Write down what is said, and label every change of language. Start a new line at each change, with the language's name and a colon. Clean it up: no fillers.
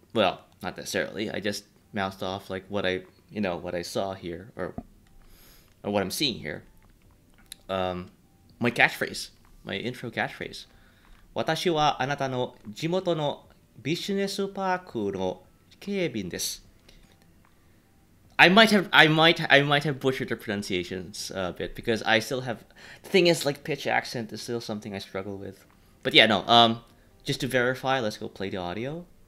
English: Well, not necessarily. I just mouthed off like what I saw here or what I'm seeing here. My catchphrase, my intro catchphrase.
Japanese: 私はあなたの地元のビジネスパークの警備員です。
English: I might have butchered the pronunciations a bit because I still have. The thing is, like pitch accent is still something I struggle with. But yeah, no. Just to verify, let's go play the audio.